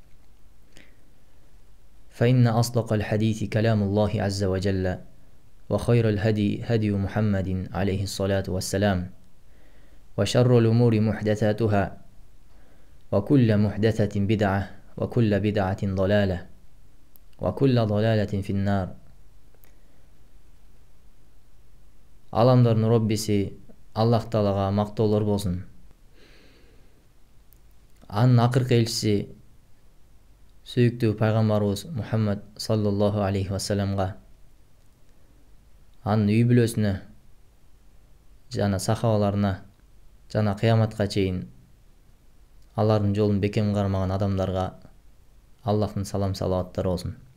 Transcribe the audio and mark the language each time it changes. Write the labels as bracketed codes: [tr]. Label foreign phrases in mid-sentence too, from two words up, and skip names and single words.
[ar] فإن أصدق الحديث كلام الله عز وجل وخير الهدي هدي محمد عليه الصلاة والسلام وشر الأمور محدثاتها وكل محدثة بدعة وكل بدعة ضلالة وكل ضلالة في النار. [ky] Alamların Rabbisi Allah Taalaga mактоолор болсун. Анын акыркы элчиси сүйүктүү пайгамбарыбыз Мухаммад [ar] صلى الله عليه وسلم, [ky] анын үй бүлөсүнө жана сахабаларына жана кыяматка чейин алардын жолун бекем кармаган адамдарга Аллахтын салам салаваттары болсун.